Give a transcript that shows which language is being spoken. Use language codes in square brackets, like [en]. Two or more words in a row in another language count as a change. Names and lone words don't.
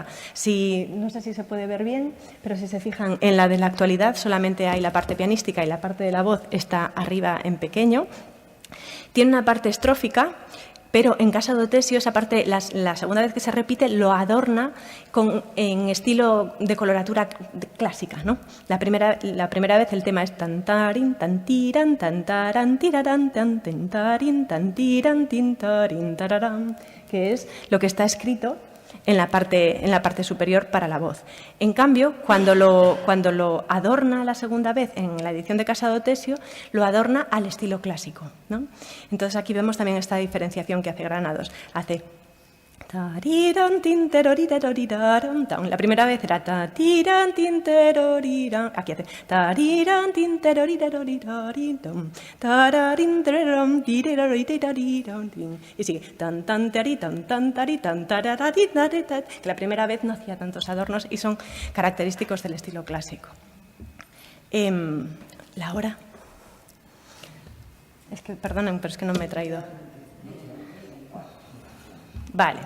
[es] No sé si se puede ver bien, pero si se fijan en la de la actualidad, solamente hay la parte pianística y la parte de la voz está arriba en pequeño. Tiene una parte estrófica, pero en Casado Tesio esa parte, la segunda vez que se repite, lo adorna en estilo de coloratura clásica, ¿no? La primera vez el tema es tantarin, tantiran, tantaran, tiraran, tan, tantarin, tantiran, tintarin, tararán. que es lo que está escrito en la parte superior para la voz. En cambio, cuando lo adorna la segunda vez en la edición de Casado Tesio, lo adorna al estilo clásico, ¿no? Entonces aquí vemos también esta diferenciación que hace Granados. Hace tariran, tinteroritaroriram, la primera vez era tatiran, tinteroriram, aquí hace tariran, tinteroritaroriram, tararin, tereram, tireroritaroriram, y sigue tan tan tari, tan tan tari, tan tararari, que la primera vez no hacía tantos adornos y son característicos del estilo clásico. La hora. Es que, perdonen, pero es que no me he traído. Vale.